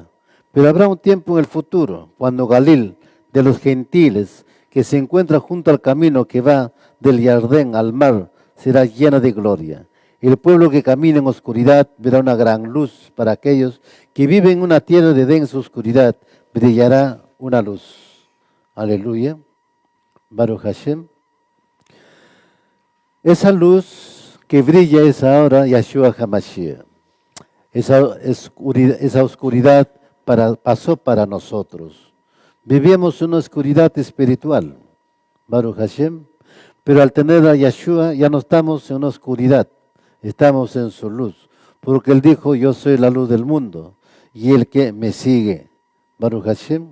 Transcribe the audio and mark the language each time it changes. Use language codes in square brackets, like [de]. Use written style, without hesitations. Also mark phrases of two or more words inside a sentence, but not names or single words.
[es] Pero habrá un tiempo en el futuro, cuando Galil de los gentiles, que se encuentra junto al camino que va del Jardín al mar, será llena de gloria. El pueblo que camina en oscuridad verá una gran luz. Para aquellos que viven en una tierra de densa oscuridad, brillará una luz. [he] Aleluya. ברוך השם. [es] Esa luz que brilla es ahora Yahshua HaMashiach. Esa oscuridad pasó para nosotros. Vivíamos una oscuridad espiritual, [he] ברוך השם, [es] pero al tener a Yahshua ya no estamos en una oscuridad, estamos en su luz, porque Él dijo, yo soy la luz del mundo, y el que me sigue, [he] ברוך השם.